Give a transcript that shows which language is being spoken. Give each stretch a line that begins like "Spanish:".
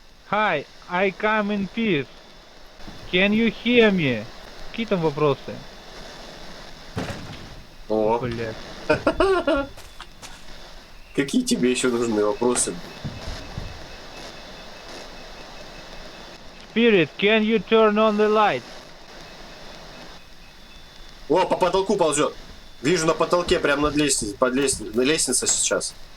English: Hi, I come in peace. Can you hear me?
Russian: Какие там вопросы? О, Блядь. какие тебе еще нужны вопросы?
English: Spirit, can you turn on the light?
Russian: О, по потолку ползет. Вижу на потолке, прямо над лестницей, на лестнице сейчас.